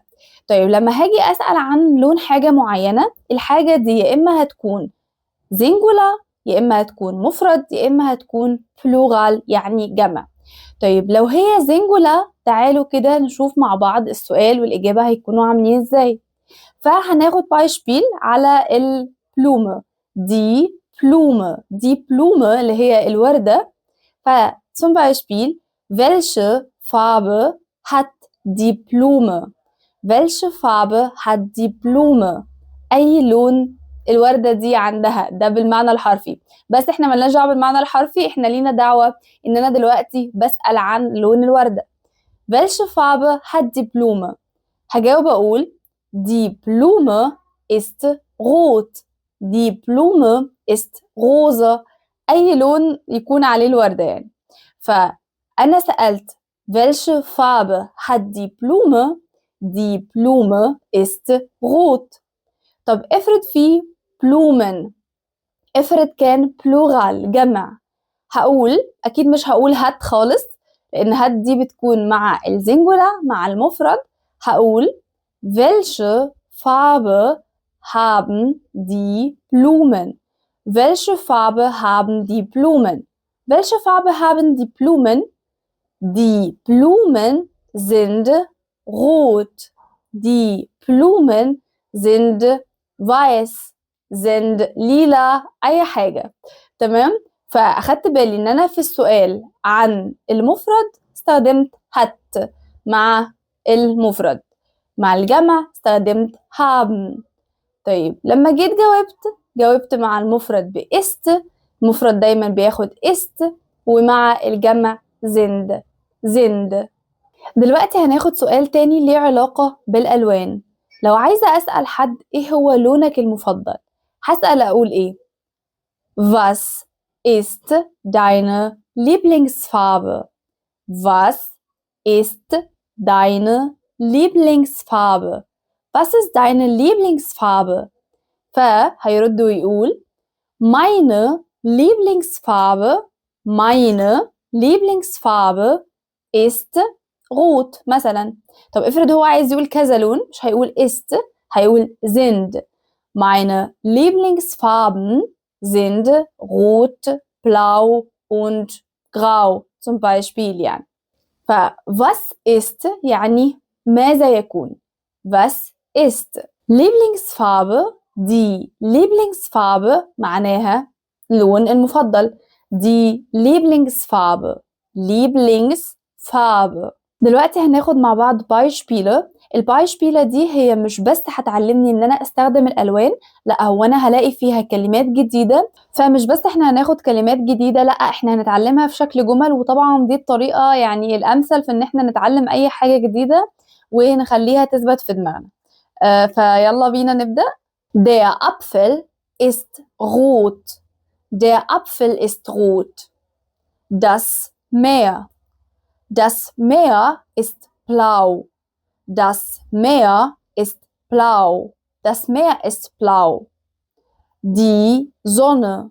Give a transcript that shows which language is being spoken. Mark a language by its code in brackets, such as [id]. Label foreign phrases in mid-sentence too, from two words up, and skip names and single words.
[ar] طيب لما هاجي اسأل عن لون حاجة معينة، الحاجة دي يا اما هتكون singular يا اما هتكون مفرد يا اما هتكون plural يعني جمع. طيب لو هي زنجولا، تعالوا كده نشوف مع بعض السؤال والإجابة هيكونوا عاملين ازاي. فهناخد بايشبيل على البلومة. دي بلومة اللي هي الوردة. [de] zum Beispiel, welche Farbe hat die Blume? Welche Farbe hat die Blume? [ar] أي لون الوردة دي عندها، ده بالمعنى الحرفي. بس احنا ملناش دعوة بالمعنى الحرفي، احنا لينا دعوة ان انا دلوقتي بسأل عن لون الوردة. [de] Welche Farbe hat die Blume? [ar] هجاوب اقول [de] die Blume ist rot. Die Blume ist rosa. [ar] اي لون يكون عليه الوردة يعني. فانا سألت [de] welche Farbe hat die Blume؟ Die Blume ist rot. [ar] طب افرض في بلومن، افرض كان بلورال جمع، هقول أكيد مش هقول هات خالص، لأن هات دي بتكون مع الزنجولا مع المفرد. [de] هقول welche Farbe haben die Blumen? Welche Farbe haben die Blumen? Welche Farbe haben die Blumen? Die Blumen sind rot. Die Blumen sind weiß. sind lila، [ar] أي حاجة. تمام؟ فأخدت بالي إن أنا في السؤال عن المفرد استخدمت هات مع المفرد، مع الجمع استخدمت haben. طيب لما جيت جاوبت مع المفرد بإست، المفرد دايما بياخد إست، ومع الجمع زند. دلوقتي هناخد سؤال تاني ليه علاقة بالألوان. لو عايزة أسأل حد إيه هو لونك المفضل، هسأل أقول إيه؟ [de] Was ist deine Lieblingsfarbe? Was ist deine Lieblingsfarbe? Was ist deine Lieblingsfarbe? [ar] فهيرد ويقول [de] meine Lieblingsfarbe ist rot مثلا. [ar] طب افرض هو عايز يقول كذا لون، مش هيقول ist، هيقول sind. [de] Meine Lieblingsfarben sind rot, blau und grau zum Beispiel يعني. was ist [ar] يعني ماذا يكون. [de] was ist Lieblingsfarbe، die Lieblingsfarbe [ar] معناها لون المفضل. [de] die Lieblingsfarbe. [ar] دلوقتي هناخد مع بعض بايشبيله. البايشبيله دي هي مش بس هتعلمني ان انا استخدم الالوان، لا هو انا هلاقي فيها كلمات جديده. فمش بس احنا هناخد كلمات جديده، لا احنا هنتعلمها في شكل جمل. وطبعا دي الطريقه يعني الامثل في ان احنا نتعلم اي حاجه جديده ونخليها تثبت في دماغنا. فيلا بينا نبدا. [de] Der Apfel ist rot. Der Apfel ist rot. Das Meer. Das Meer ist blau. Das Meer ist blau. Das Meer ist blau. Die Sonne.